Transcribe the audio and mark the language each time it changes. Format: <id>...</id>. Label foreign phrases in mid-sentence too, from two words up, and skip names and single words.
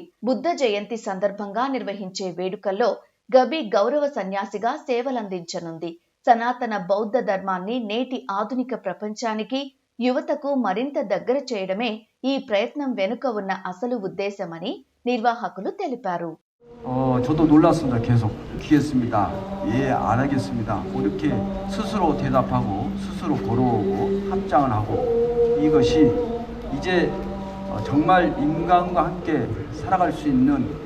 <te>బుద్ధ జయంతి సందర్భంగా నిర్వహించే వేడుకల్లో గబి గౌరవ సన్యాసిగా సేవలందించనుంది. సనాతన బౌద్ధ ధర్మాన్ని నేటి ఆధునిక ప్రపంచానికి, యువతకు మరింత దగ్గర చేయడమే ఈ ప్రయత్నం వెనుక ఉన్న అసలు ఉద్దేశమని నిర్వాహకులు తెలిపారు.</te> <ko>저도 놀랐습니다. 계속 알겠습니다. 예, 알겠습니다. 이렇게 스스로 대답하고 스스로 걸어오고 합장을 하고 이것이 이제 정말 인간과 함께 살아갈 수 있는</ko>